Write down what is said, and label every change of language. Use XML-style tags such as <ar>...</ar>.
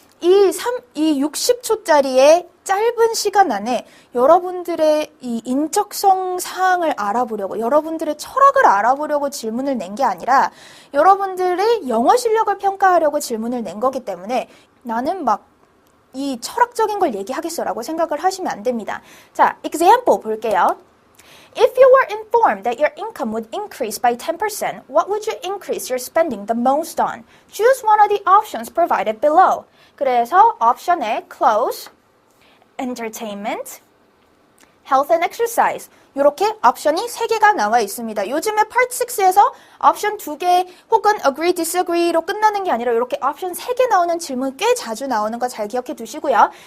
<ko>이 60초짜리의 짧은 시간 안에 여러분들의 이 인적성 사항을 알아보려고, 여러분들의 철학을 알아보려고 질문을 낸 게 아니라 여러분들의 영어 실력을 평가하려고 질문을 낸 거기 때문에 나는 막 이 철학적인 걸 얘기하겠어라고 생각을 하시면 안 됩니다. 자, example 볼게요.</ko> <en>If you were informed that your income would increase by 10%, what would you increase your spending the most on? Choose one of the options provided below.</en> <ko>그래서 옵션에</ko> <en>clothes, entertainment, health and exercise</en> <ko>이렇게 옵션이 3개가 나와 있습니다. 요즘에 Part 6에서 옵션 2개 혹은 agree, disagree로 끝나는 게 아니라 이렇게 옵션 3개 나오는 질문 꽤 자주 나오는 거 잘 기억해 두시고요.</ko>